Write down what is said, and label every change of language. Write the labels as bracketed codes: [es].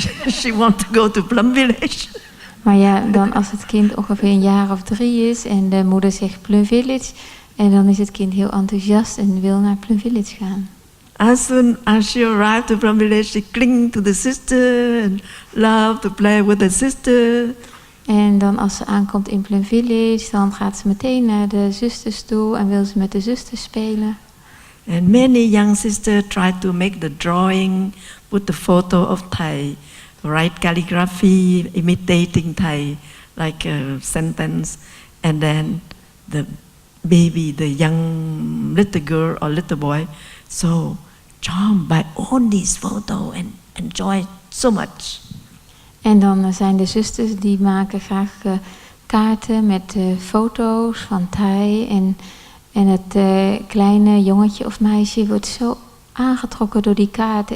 [en] She want to go to Plum Village. [nl] Maar ja, dan als het kind ongeveer een jaar of 3 is en de moeder zegt Plum Village, en dan is het kind heel enthousiast en wil naar Plum Village gaan. [en] As soon as she arrived to Plum Village, she cling to the sister and love to play with the sister. [nl] En dan als ze aankomt in Plum Village, dan gaat ze meteen naar de zusters toe en wil ze met de zusters spelen. [en] And many young sisters try to make the drawing, put the photo of Thai, write calligraphy, imitating Thai, like a sentence, and then the baby, the young little girl or little boy, so charmed by all these photos and enjoy so much. [nl] En dan zijn de zusters die maken graag kaarten met foto's van Thai. En het kleine jongetje of meisje wordt zo aangetrokken door die kaarten.